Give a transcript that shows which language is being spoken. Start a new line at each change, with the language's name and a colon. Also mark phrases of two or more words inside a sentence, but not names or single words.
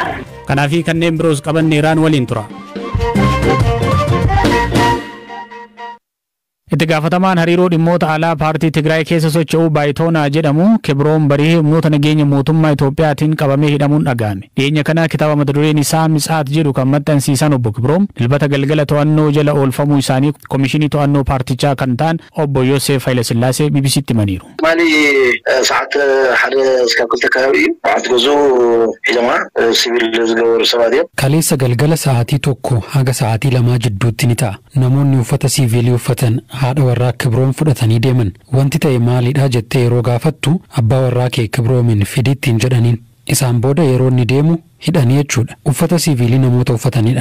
Oromo: Kanaaf kanneen biroos qabanneeraan waliin tura. Itti gaafatamaan hariiroo dhimmoota alaa paartii Tigraay keessa socho'u Baayitoonaa jedhamu Kibroon Barii humnoota nageenya mootummaa Itoophiyaatiin qabamee hidhamuun dhaga'ame. Dhiyeenya kana kitaaba mata dureen isaa Mitsaat jedhu kan maxxansiisan obbo Kibroon dilbata galgala to'annoo jala oolfamuu isaanii komishinii to'annoo paartichaa kan ta'an obbo Yoosef Hayilasillaasee BBCtti himaniiru.
Tigrinya: Maali ሰዓት ሓደ እስከ ክልተ ከባቢ ሰዓት ጉዞ ሂደማ ሲቪል ዝገበሩ ሰባት
Oromo: kaleessa galgala sa'aatii tokko haga sa'aatii lamaa jidduutti ni ta'a. Namoonni uffata siivilii uffatan haadha warraa Kibroon fudhatanii deeman. Wanti ta'e maalidha jettee yeroo gaafattu abbaa warraa kee Kibroomin fidittiin jedhaniin. Isaan booda yeroo inni deemu hidhanii jechuudha. Uffata siivilii namoota uffatanidha.